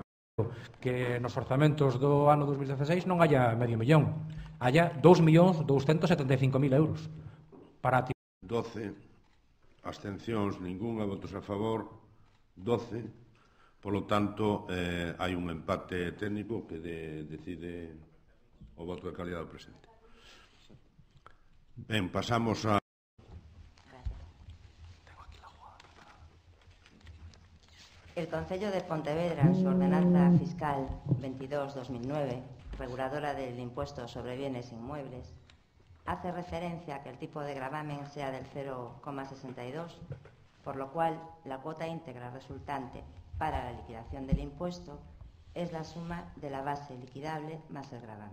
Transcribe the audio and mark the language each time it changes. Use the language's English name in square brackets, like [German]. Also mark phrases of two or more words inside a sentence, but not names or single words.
[Galician] que nos orzamentos do ano 2016 non haya medio millón, haya 2.275.000 euros para 12 abstencións, ninguna, votos a favor 12. Polo tanto, hai un empate técnico que decide o voto de calidad do presente. Ben, pasamos a [Spanish] El Concello de Pontevedra, en su ordenanza fiscal 22-2009, reguladora del impuesto sobre bienes inmuebles, hace referencia a que el tipo de gravamen sea del 0,62, por lo cual la cuota íntegra resultante para la liquidación del impuesto es la suma de la base liquidable más el gravamen.